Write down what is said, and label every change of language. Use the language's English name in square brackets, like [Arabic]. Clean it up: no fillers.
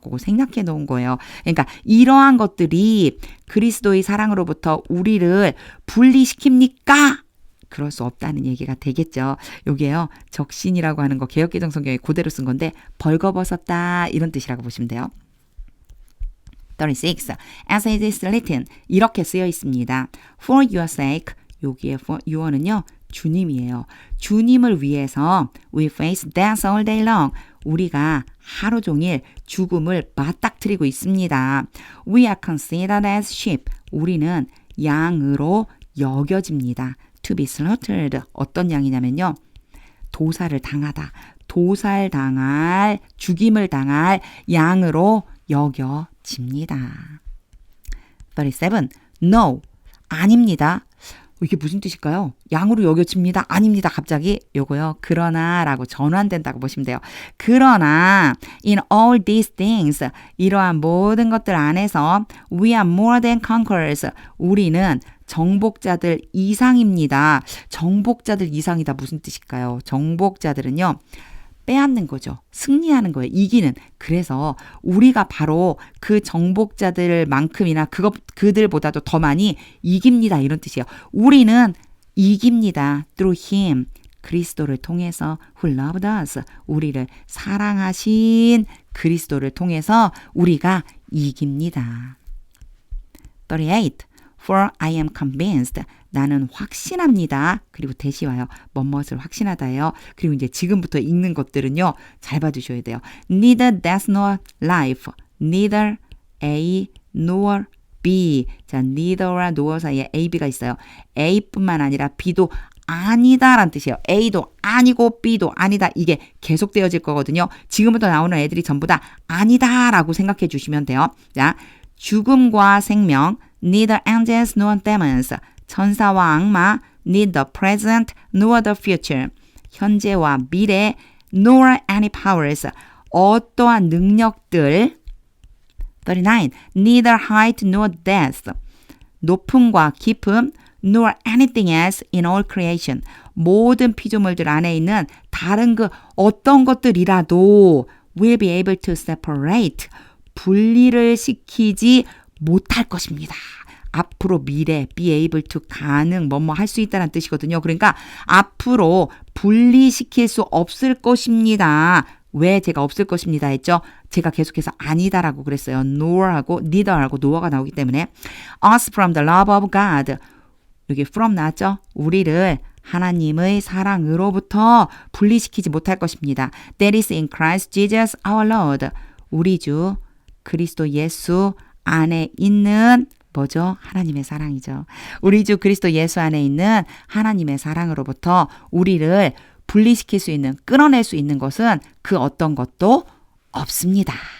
[Korean] 그거 생략해 놓은 거예요. 그러니까 이러한 것들이 그리스도의 사랑으로부터 우리를 분리시킵니까? 그럴 수 없다는 얘기가 되겠죠. 요게요, 적신이라고 하는 거 개역개정 성경에 그대로 쓴 건데 벌거벗었다 이런 뜻이라고 보시면 돼요. 36. [English] As it is written, [Korean] 이렇게 쓰여 있습니다. [English] For your sake, 여기에 for your는요, [Korean] 주님이에요. 주님을 위해서 [English] we face death all day long. [Korean] 우리가 하루 종일 죽음을 맞닥뜨리고 있습니다. [English] We are considered as sheep. [Korean] 우리는 양으로 여겨집니다. [English] To be slaughtered. [Korean] 어떤 양이냐면요, 도살을 당하다. 도살당할, 죽임을 당할 양으로 여겨집니다. 37. No. 아닙니다. 이게 무슨 뜻일까요? 양으로 여겨집니다. 아닙니다. 갑자기 요거요. 그러나 라고 전환된다고 보시면 돼요. 그러나 [English] in all these things [Korean] 이러한 모든 것들 안에서 [English] we are more than conquerors. [Korean] 우리는 정복자들 이상입니다. 정복자들 이상이다. 무슨 뜻일까요? 정복자들은요, 빼앗는 거죠. 승리하는 거예요. 이기는. 그래서 우리가 바로 그 정복자들만큼이나 그들보다도 더 많이 이깁니다. 이런 뜻이에요. 우리는 이깁니다. [English] Through him. [Korean] 그리스도를 통해서 [English] who loved us. [Korean] 우리를 사랑하신 그리스도를 통해서 우리가 이깁니다. 38. [English] For I am convinced. [Korean] 나는 확신합니다. 그리고 대시 와요. 뭐뭇을 확신하다예요. 그리고 이제 지금부터 읽는 것들은요, 잘 봐주셔야 돼요. [English] Neither death nor life. Neither A nor B. [Korean] 자, neither와 nor 사이에 A, B가 있어요. A뿐만 아니라 B도 아니다라는 뜻이에요. A도 아니고 B도 아니다. 이게 계속되어질 거거든요. 지금부터 나오는 애들이 전부 다 아니다라고 생각해 주시면 돼요. 자, 죽음과 생명, [English] neither angels nor demons. [Korean] 천사와 악마, [English] neither present nor the future. [Korean] 현재와 미래, [English] nor any powers. [Korean] 어떠한 능력들. 39. [English] Neither height nor depth. [Korean] 높음과 깊음, [English] nor anything else in all creation. [Korean] 모든 피조물들 안에 있는 다른 그 어떤 것들이라도 [English] will be able to separate. [Korean] 분리를 시키지 못할 것입니다. 앞으로 미래, be able to 가능, 할 수 있다는 뜻이거든요. 그러니까 앞으로 분리시킬 수 없을 것입니다. 왜 제가 없을 것입니다 했죠? 제가 계속해서 아니다라고 그랬어요. [English] nor하고 neither하고 no가 [Korean] 나오기 때문에 [English] us from the love of God. [Korean] 여기 from 나왔죠? 우리를 하나님의 사랑으로부터 분리시키지 못할 것입니다. [English] That is in Christ Jesus our Lord. [Korean] 우리 주 그리스도 예수 안에 있는 뭐죠? 하나님의 사랑이죠. 우리 주 그리스도 예수 안에 있는 하나님의 사랑으로부터 우리를 분리시킬 수 있는, 끊어낼 수 있는 것은 그 어떤 것도 없습니다.